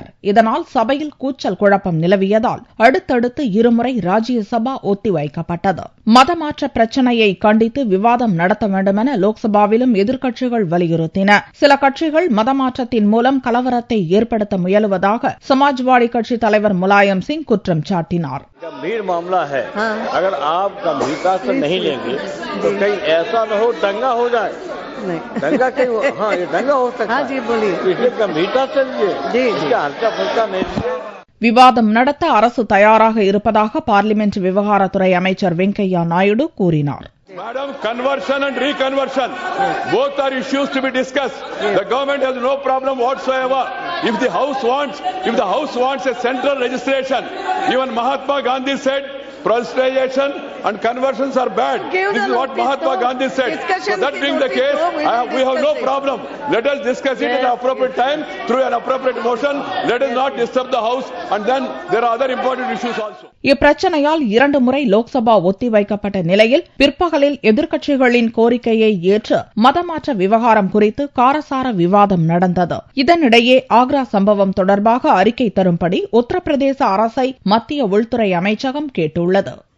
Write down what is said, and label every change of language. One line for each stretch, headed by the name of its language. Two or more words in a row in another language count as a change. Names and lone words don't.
Tamil: இதனால் சபையில் கூச்சல் குழப்பம் நிலவியதால் அடுத்தடுத்து 2 முறை ராஜ்யசபா ஒத்திவைக்கப்பட்டது. மதமாற்ற பிரச்சினையை கண்டித்து விவாதம் நடத்த வேண்டும் என லோக்சபாவிலும் எதிர்க்கட்சிகள் வலியுறுத்தின. சில கட்சிகள் மதமாற்றத்தின் மூலம் கலவரத்தை ஏற்படுத்த முயலுவதாக சமாஜ்வாடி கட்சி தலைவர் முலாயம் சிங் குற்றம் சாட்டினார்.
Hindi: गंभीर मामला है, अगर आप गंभीरता से नहीं लेंगे तो कहीं ऐसा न हो दंगा हो जाए। दंगा कहीं हाँ ये दंगा हो सकता है। जी बोलिए। इसलिए गंभीरता से लीजिए, इसका हल्का फुल्का नहीं।
Tamil: விவாதம் நடத்த அரசு தயாராக இருப்பதாக பார்லிமென்ட் விவகாரத்துறை அமைச்சர் வெங்கையா நாயுடு கூறினார்.
English: Madam, conversion and reconversion, both are issues to be discussed. The government has no problem whatsoever if the house wants a central registration, even Mahatma Gandhi said proselytization and conversions are bad. This is what Mahatma Gandhi said. So that being the case, we have no problem. Let us discuss it at an appropriate time through an appropriate motion. Let us not disturb the house, and then there are other important issues also.
Tamil: இப்பிரச்சனையால் 2 முறை லோக்சபா ஒத்திவைக்கப்பட்ட நிலையில் பிற்பகலில் எதிர்க்கட்சிகளின் கோரிக்கையை ஏற்று மதமாற்ற விவகாரம் குறித்து காரசார விவாதம் நடந்தது. இதனிடையே ஆக்ரா சம்பவம் தொடர்பாக அறிக்கை தரும்படி உத்தரப்பிரதேச அரசை மத்திய உள்துறை அமைச்சகம் கேட்டுள்ளது.